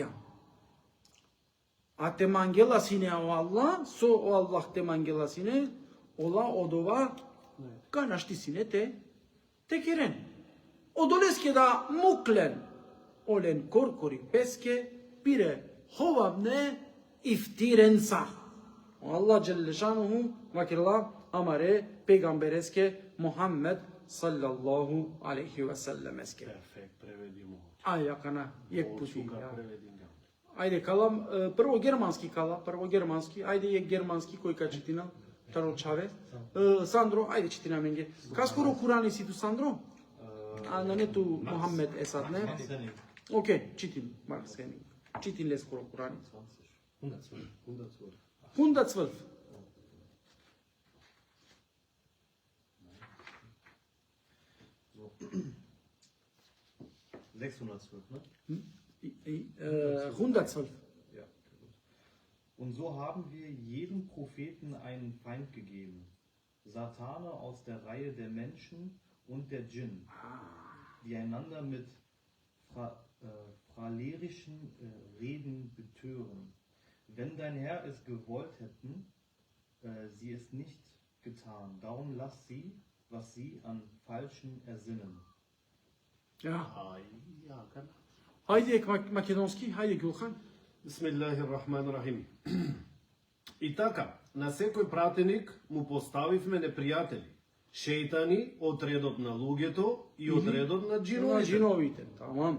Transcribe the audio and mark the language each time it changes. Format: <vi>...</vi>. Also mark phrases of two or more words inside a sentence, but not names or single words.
<rom>А те мангела сине о Аллах, со о Аллах те мангела сине, ола одова канашти сине те керен. Одолеске да муклен, олен коркори песке, пире ховамне ифтиренса.</rom> <tr>Allah Celle Şanuhu</tr> <rom>vakirla amare peygambereske Muhammed</rom> <ar>صلى الله عليه وسلم</ar> <rom>eske.</rom> <sr>Perfekt, prevedimo.</sr> <rom>Ајакана јек пути. Сука преведим. Ајде калам,</rom> <mk>прво германски</mk> <rom>кала, ајде јек германски кој ка читина, таро чаве. Сандро, ајде читина менге. Каскоро Курани си ту Сандро? А на нету Мухаммед Есад, не? Окей, читин, Марксени. Читин ле скоро Курани.</rom> <de>112. Ne? 112. Ja. Und so haben wir jedem Propheten einen Feind gegeben. Satane aus der Reihe der Menschen und der Djinn, die einander mit phralerischen Reden betören. Wenn dein Herr es gewollt hätten, sie es nicht getan. Darum lass sie, was sie an Falschen ersinnen. Ja.</de> <mk>Ајде македонски, ајде Гулхан. Бисмиллахиррахманиррахим. И така, на секој пратеник му поставивме непријатели, шејтани од редот на луѓето и од редот на джиновите. Тамам.</mk>